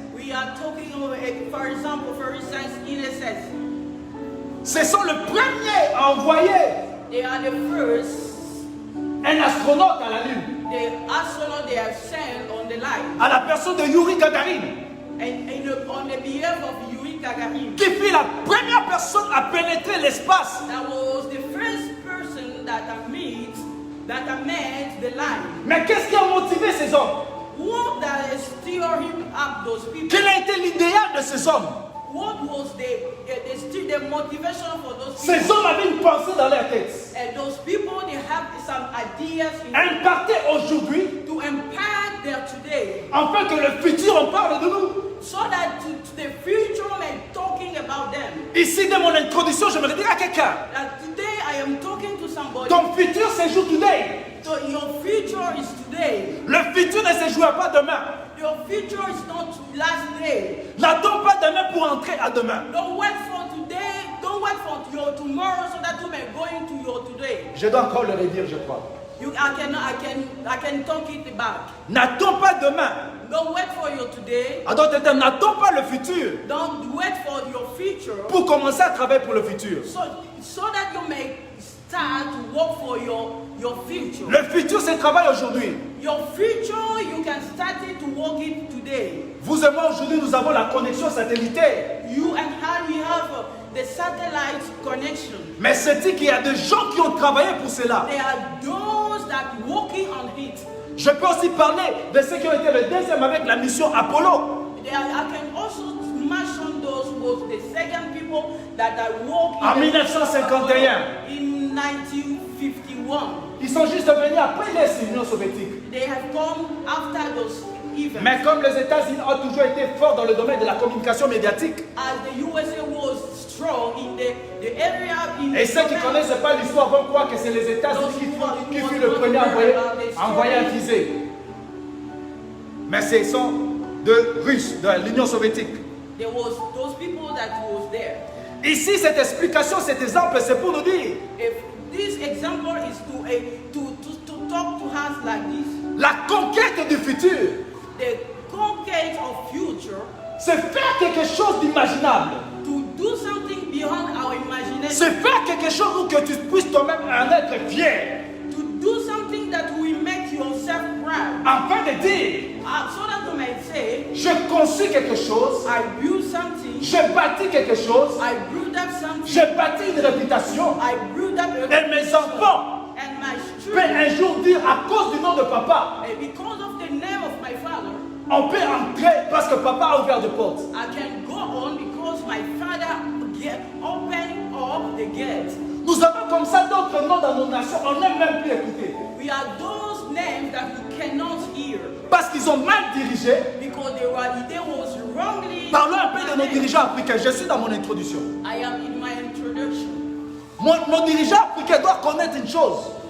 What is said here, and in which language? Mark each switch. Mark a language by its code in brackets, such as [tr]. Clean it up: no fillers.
[en] We are talking about, for instance, ISS. [fr] Ce sont les premiers à envoyer [en] They are the first, [fr] un astronaute à la Lune, [en] the astronaut they have sent on the line, [fr] à la personne de Yuri Gagarin, [en] on the behalf of Yuri Gagarin. [fr] qui fut la première personne à pénétrer l'espace. [en] That was the first person that I met the line. [fr] Mais qu'est-ce qui a motivé ces hommes? [en] What that stirred him up, those people? [fr] Quel a été l'idéal de ces hommes? [en] What was the motivation for those people? [fr] Ces hommes avaient une pensée dans leur tête. [en] And those people, they have some ideas [fr] Impacter aujourd'hui, [en] to impact their today, [fr] afin que le futur en parle de nous. [en] so that to the future men talking about them. [fr] Ici, de mon introduction, je me dire à quelqu'un, [en] That today I am talking to somebody. [fr] ton futur c'est jour [en] today. So your future is today. [fr] Le futur ne se jouera pas demain. [en] Your future is not last day. [fr] N'attends pas demain pour entrer à demain. [en] Don't wait for today. Don't wait for your tomorrow so that you may go into your today. [fr] Je dois encore le redire, je crois. [en] I can talk it back. [fr] N'attends pas demain. [en] Don't wait for your today. [fr] En d'autres termes, n'attends pas le futur [en] Don't wait for your future. [fr] pour commencer à travailler pour le futur. [en] So that you may start to work for your future. [fr] Le futur, c'est le travail aujourd'hui. [en] Your future, you can start it to work it today. [fr] Vous et moi, aujourd'hui, nous avons la connexion satellitaire. [en] You and I, we have the satellite connection. [fr] Mais c'est dit qu'il y a des gens qui ont travaillé pour cela. [en] There are those that working on it. [fr] Je peux aussi parler de ceux qui ont été le deuxième avec la mission Apollo. [en] I can also mention those was the second people that I worked [fr] En 1951. [en] in 1951. [fr] Ils sont juste venus après l'Union soviétique. [en] They have come after those events. [fr] Mais comme les États-Unis ont toujours été forts dans le domaine de la communication médiatique, [en] As the USA was strong in the area in [fr] et ceux qui ne connaissent pas l'histoire vont croire que c'est les États-Unis qui fut le premier à envoyer un visée. Mais ce sont de Russes, de l'Union soviétique. [en] there was those people that was there. [fr] Ici, cette explication, cet exemple, c'est pour nous dire [en] If this example is to talk to us like this, [fr] la conquête du futur, [en] the conquest of future, [fr] c'est faire quelque chose d'imaginable. [en] to do something beyond our imagination, [fr] C'est faire quelque chose où que tu puisses toi-même en être fier, [en] to do something that will make yourself proud, [fr] afin de dire, [en] so that you might say, [fr] je conçus quelque chose, [en] I built something, [fr] je bâtis quelque chose, [en] I built up something, [fr] je bâtis une réputation, [en] I built up a [fr] et mes enfants [en] and my [fr] peuvent [en] children, [fr] un jour dire à cause du nom de papa, [en] and because of the name of my father, [fr] on peut entrer parce que papa a ouvert des portes. [en] I can go on because my father opened up the gate. [fr] Nous avons comme ça d'autres noms dans nos nations, on n'aime même plus écouter. [en] We are those names that you cannot hear [fr] Parce qu'ils ont mal dirigé. [en] because they was wrongly. [fr] Parlons un peu de nos dirigeants africains. Je suis dans mon introduction. [en] I am in my introduction. [fr] Nos dirigeants africains doivent connaître une chose.